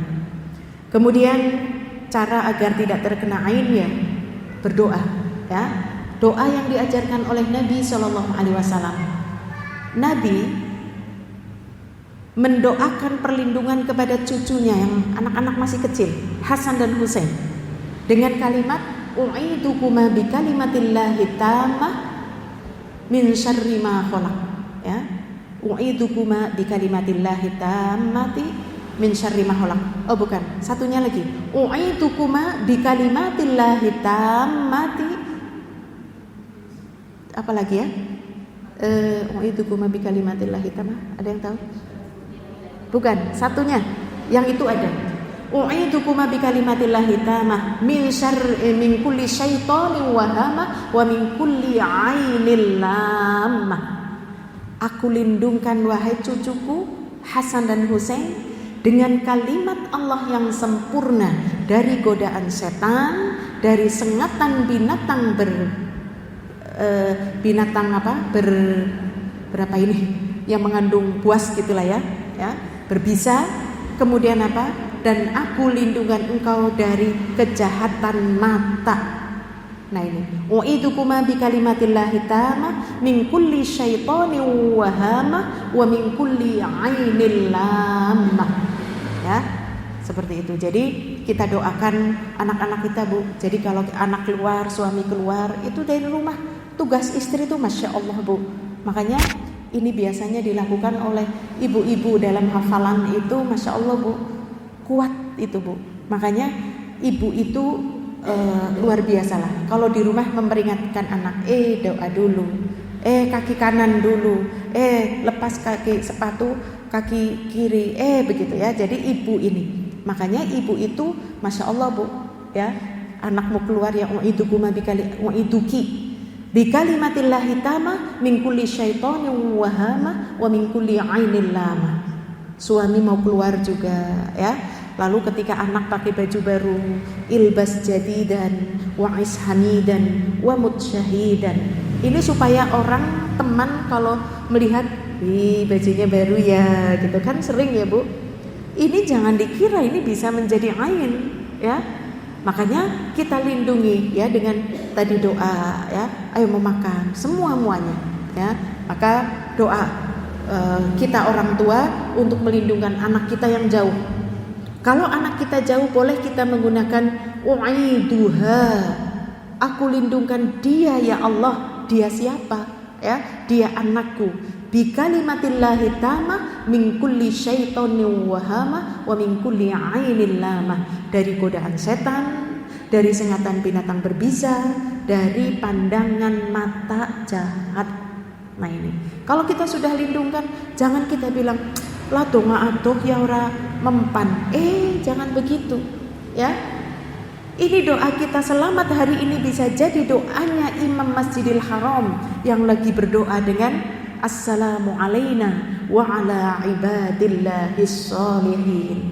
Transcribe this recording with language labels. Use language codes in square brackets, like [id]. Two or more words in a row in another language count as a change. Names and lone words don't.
[id] Kemudian cara agar tidak terkena ain ya berdoa, ya, doa yang diajarkan oleh Nabi [ar] صلى الله عليه وسلم. [id] Nabi mendoakan perlindungan kepada cucunya yang anak-anak masih kecil, Hasan dan Husain, dengan kalimat [ar] أعيذكما بكلمات الله التامة من شر ما خلق [id] ya, [ar] أعيذكما بكلمات الله التامة من شر ما خلق. [id] Oh bukan, satunya lagi. [ar] أعيذكما بكلمات الله التامة. [id] Apa lagi ya? [ar] أعيذكما بكلمات الله التامة. [id] Ada yang tahu? Bukan, satunya. Yang itu ada. [ar] أعيذكما بكلمات الله التامة من كل شيطان وهامة ومن كل عين لامة. [id] Aku lindungkan wahai cucuku Hasan dan Husain dengan kalimat Allah yang sempurna dari godaan setan, dari sengatan binatang berapa ini yang mengandung buas gitulah ya, berbisa. Kemudian apa? Dan aku lindungan engkau dari kejahatan mata. Nah ini, [ar] أعيذكما بكلمات الله التامة من كل شيطان وهامة ومن كل عين لامة. [id] Ya, seperti itu. Jadi kita doakan anak-anak kita, Bu. Jadi kalau anak keluar, suami keluar, itu dari rumah tugas istri itu [ar] ما شاء الله, [id] Bu. Makanya ini biasanya dilakukan oleh ibu-ibu dalam hafalan itu [ar] ما شاء الله, [id] Bu. Kuat itu, Bu. Makanya ibu itu luar biasa lah. Kalau di rumah memperingatkan anak, doa dulu, kaki kanan dulu, lepas kaki sepatu kaki kiri, begitu ya. Jadi ibu ini, makanya ibu itu [ar] ما شاء الله, [id] Bu, ya, anakmu keluar ya [ar] أعيذك بكلمات الله التامة من كل شيطان وهامة ومن كل عين لامة. [id] Suami mau keluar juga ya. Lalu ketika anak pakai baju baru, [ar] البس جديدا وعش حميدا ومت شهيدا. [id] Ini supaya orang teman kalau melihat, bajunya baru ya, gitu kan sering ya, Bu. Ini jangan dikira ini bisa menjadi ain, ya. Makanya kita lindungi ya dengan tadi doa ya, ayo mau makan, semuanya ya. Maka doa kita orang tua untuk melindungi anak kita yang jauh. Kalau anak kita jauh boleh kita menggunakan u'iduha. Aku lindungkan dia [ar] يا الله. [id] Dia siapa? Ya, dia anakku. [ar] بكلمات الله التامة من كل شيطان وهامة ومن كل عين لامة. [id] Dari godaan setan, dari sengatan binatang berbisa, dari pandangan mata jahat. Nah ini, kalau kita sudah lindungkan, jangan kita bilang lah [jv] donga atuh ya ora mempan. [id] Jangan begitu ya. Ini doa kita selamat hari ini bisa jadi doanya Imam Masjidil Haram yang lagi berdoa dengan [ar] السلام علينا وعلى عباد الله الصالحين.